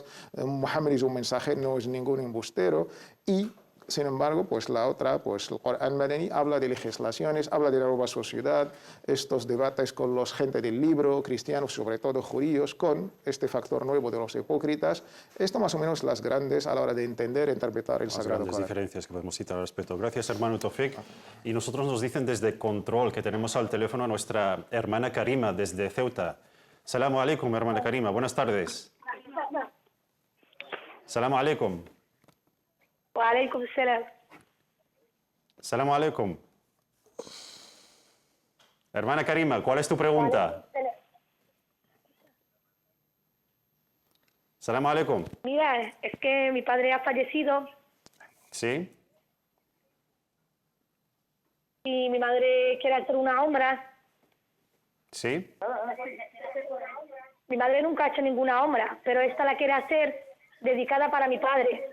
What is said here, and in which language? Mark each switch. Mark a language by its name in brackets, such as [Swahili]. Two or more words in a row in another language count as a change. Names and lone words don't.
[Spanish] Muhammad es un mensajero, no es ningún embustero. Y sin embargo, pues la otra, pues el Corán Madani habla de legislaciones, habla de la nueva sociedad, estos debates con los gente del libro, cristianos, sobre todo judíos, con este factor nuevo de los hipócritas. Esto más o menos las grandes a la hora de entender e interpretar el Sagrado Corán. Las diferencias que podemos citar al respecto. Gracias, hermano Tofik. Y nosotros nos dicen desde Control que tenemos al teléfono a nuestra hermana Karima desde Ceuta. [Arabic] السلام عليكم, [Spanish] hermana Karima. Buenas tardes. [Arabic] السلام عليكم. وعليكم السلام. السلام عليكم. [Spanish] Hermana Karima, ¿cuál es tu pregunta? [Arabic] السلام عليكم. [Spanish] Mira, es que mi padre ha fallecido. ¿Sí? Y mi madre quiere hacer una umra. ¿Sí? Mi madre nunca ha hecho ninguna umra, pero esta la quiere hacer dedicada para mi padre.